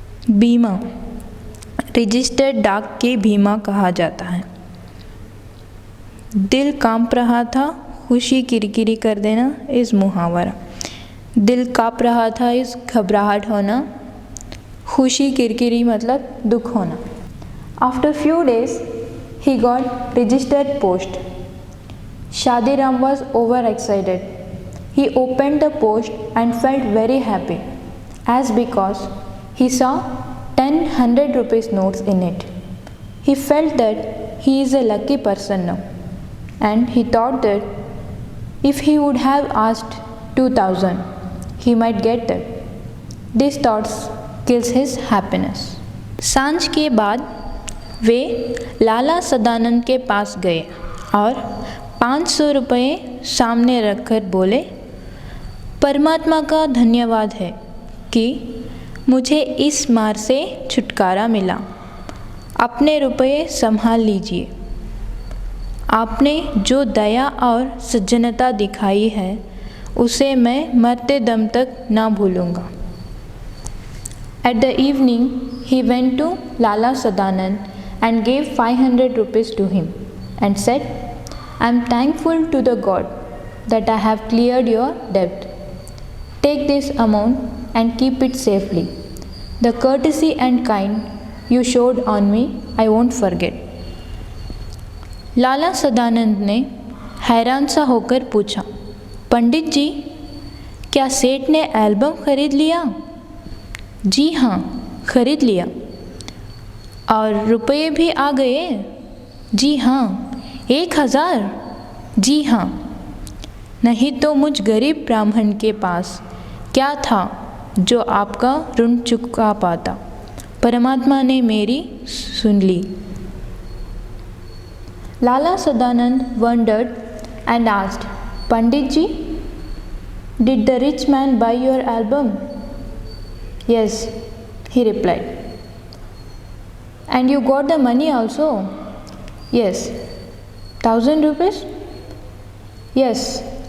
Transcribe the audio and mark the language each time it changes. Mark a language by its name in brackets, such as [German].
[Hindi] बीमा रजिस्टर्ड डाक के बीमा कहा जाता है। दिल कांप रहा था, खुशी किरकिरी कर देना इस मुहावरा। दिल कांप रहा था इस घबराहट होना, खुशी किरकिरी मतलब दुख होना। [English] After few days, he got registered post. Shadiram was overexcited. He opened the post and felt very happy, as because he saw 100 rupees notes in it. He felt that he is a lucky person now, and he thought that if he would have asked 2000, he might get that. These thoughts kills his happiness. [Hindi] सांझ के बाद वे लाला सदानंद के पास गए और 500 रुपये सामने रखकर बोले, परमात्मा का धन्यवाद है कि मुझे इस मार से छुटकारा मिला। अपने रुपये संभाल लीजिए। आपने जो दया और सज्जनता दिखाई है उसे मैं मरते दम तक ना भूलूँगा। [English] At the evening, he went to Lala Sadanand and gave 500 rupees to him and said, I am thankful to the God that I have cleared your debt. Take this amount and keep it safely. The courtesy and kind you showed on me, I won't forget. [Hindi] लाला सदानंद ने हैरान सा होकर पूछा, पंडित जी, क्या सेठ ने album खरीद लिया? जी हाँ, खरीद लिया। और रुपये भी आ गए? जी हाँ। 1000? जी हाँ। नहीं तो मुझ गरीब ब्राह्मण के पास क्या था जो आपका ऋण चुका पाता। परमात्मा ने मेरी सुन ली। [English] Lala Sadanand wondered and asked, Pandit ji, did the rich man buy your album? Yes, he replied. And you got the money also? Yes. 1000 rupees? Yes.